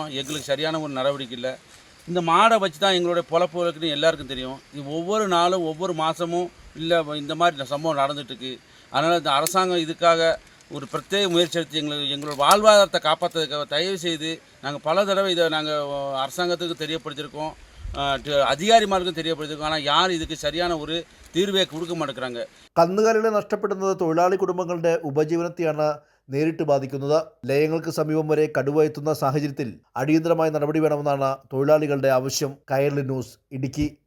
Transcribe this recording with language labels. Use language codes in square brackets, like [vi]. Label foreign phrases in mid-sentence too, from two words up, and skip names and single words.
[ta] எங்களுக்கு சரியான ஒரு நடவடிக்கை இல்லை. இந்த மாடை வச்சு தான் எங்களுடைய பொழப்பு இருக்குன்னு எல்லாருக்கும் தெரியும். இது ஒவ்வொரு நாளும் ஒவ்வொரு மாதமும் இல்லை இந்த மாதிரி சம்பவம் நடந்துட்டுருக்கு. அதனால் இந்த அரசாங்கம் இதுக்காக ஒரு பிரத்யேக முயற்சி எடுத்து எங்களோட வாழ்வாதாரத்தை காப்பாற்றுறதுக்காக தயவு செய்து நாங்கள் பல தடவை இதை நாங்கள் அரசாங்கத்துக்கு தெரியப்படுத்தியிருக்கோம், [ml] അധികാരിമാർക്കും തെரியപ്പെടുത്തിയിരിക്കും. [ta] ஆனால் யார் இதுக்கு சரியான ஒரு தீர்வே கொடுக்க மாட்டேங்கிறாங்க. [ml] കന്നുകാലികളെ നഷ്ടപ്പെടുന്നത് തൊഴിലാളി കുടുംബങ്ങളുടെ ഉപജീവനത്തെയാണ് നേരിട്ട് ബാധിക്കുന്നത്. ലയങ്ങൾക്ക് സമീപം വരെ കടുവ എത്തുന്ന സാഹചര്യത്തിൽ അടിയന്തരമായ നടപടി വേണമെന്നാണ് തൊഴിലാളികളുടെ ആവശ്യം. കൈരളി ന്യൂസ്, ഇടുക്കി.